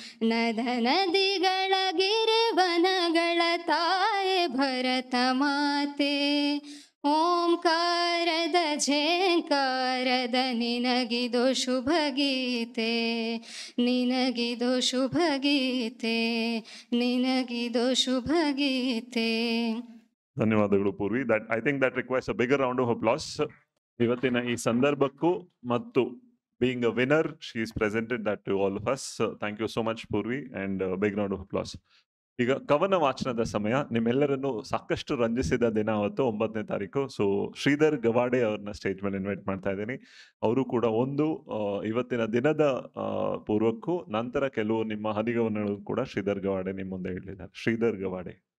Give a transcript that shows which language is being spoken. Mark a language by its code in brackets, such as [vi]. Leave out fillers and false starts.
[kn] ನದ ನದಿಗಳ ಗಿರಿವನಗಳ ತಾಯೆ ಭರತ ಮಾತೆ, ಓಂಕಾರದ ಝೇಂಕಾರದ ನಿನಗಿದು ಶುಭ ಗೀತೆ, ನಿನಗಿದು ಶುಭ ಗೀತೆ, ನಿನಗಿದು ಶುಭ ಗೀತೆ. ಧನ್ಯವಾದಗಳು Purvi. [en] That I think that requires a bigger round of applause. [kn] ಇವತ್ತಿನ ಈ ಸಂದರ್ಭಕ್ಕೂ ಮತ್ತು [en] being a winner, she is presented that to all of us. Thank you so much Purvi, and big round of applause. [kn] ಈಗ ಕವನ ವಾಚನದ ಸಮಯ. ನಿಮ್ಮೆಲ್ಲರನ್ನು ಸಾಕಷ್ಟು ರಂಜಿಸಿದ ದಿನ ಅವತ್ತು 9ನೇ ತಾರೀಕು. ಸೊ ಶ್ರೀಧರ್ ಗವಾಡೆ ಅವ್ರನ್ನ ಸ್ಟೇಜ್ ಮೇಲೆ ಇನ್ವೈಟ್ ಮಾಡ್ತಾ ಇದ್ದೀನಿ. ಅವರು ಕೂಡ ಒಂದು ಇವತ್ತಿನ ದಿನದ ಪೂರ್ವಕ್ಕೂ ನಂತರ ಕೆಲವು ನಿಮ್ಮ ಹನಿಗವನಗಳು ಕೂಡ ಶ್ರೀಧರ್ ಗವಾಡೆ ನಿಮ್ಮ ಮುಂದೆ ಹೇಳಿದ್ದಾರೆ. ಶ್ರೀಧರ್ ಗವಾಡೆ.